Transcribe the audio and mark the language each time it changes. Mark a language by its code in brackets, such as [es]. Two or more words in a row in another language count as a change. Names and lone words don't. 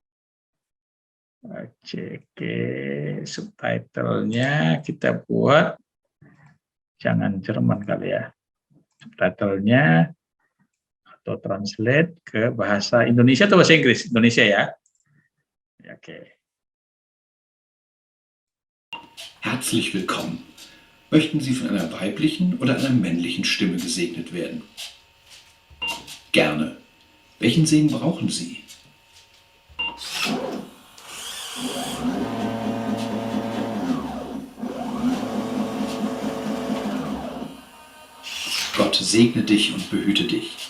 [id] Oke, subtitlenya kita buat jangan Jerman kali ya. Subtitlenya atau translate ke bahasa Indonesia atau bahasa Inggris? Indonesia ya. Oke. [de] Herzlich willkommen. Möchten Sie von einer weiblichen oder einer männlichen Stimme gesegnet werden? Gerne. Welchen Segen brauchen Sie? Gott segne dich und behüte dich.